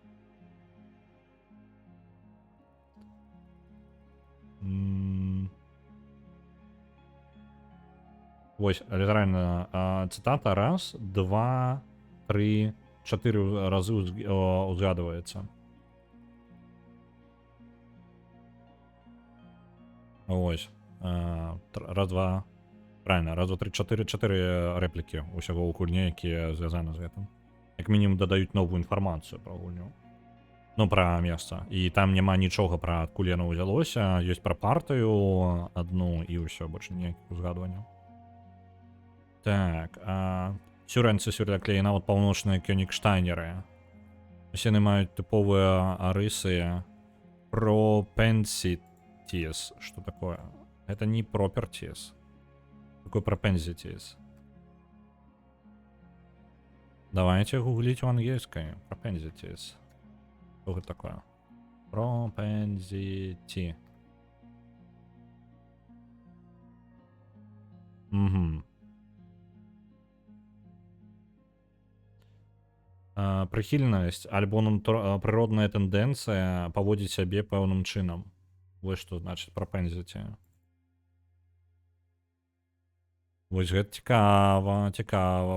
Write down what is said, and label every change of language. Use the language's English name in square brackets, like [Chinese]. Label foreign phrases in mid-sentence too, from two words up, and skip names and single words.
[Belarusian] Вось, літаральна цытата раз, 2, 3, 4 разы узгадваецца. Ось. Раз, два. [Ukrainian] Правильно, раз, два, три, чотири репліки усього у гульні, які зв'язані з гэтым. [Belarusian] Як мінімум дадаюць новую інфармацыю пра гульню. Ну, пра месца. І там няма нічога пра адкуль яно ўзялося. Ёсць пра партыю адну і ўсё, больш ніякіх узгадванняў. Так, сюрэнцы сюрдаклей, нават паўночныя Кёнігштайнеры. Усе яны маюць тыповыя рысы пропенситис. [Russian] Что такое? Это не properties. Такое propensities. Давайте гуглить в английской. Propensities. Что это такое? Propensity. Угу. [Belarusian] Прыхільнасць альбо прыродная тэндэнцыя паводзіць сябе пэўным чынам. Вось што значыць прапензіці. Вось гэта цікава.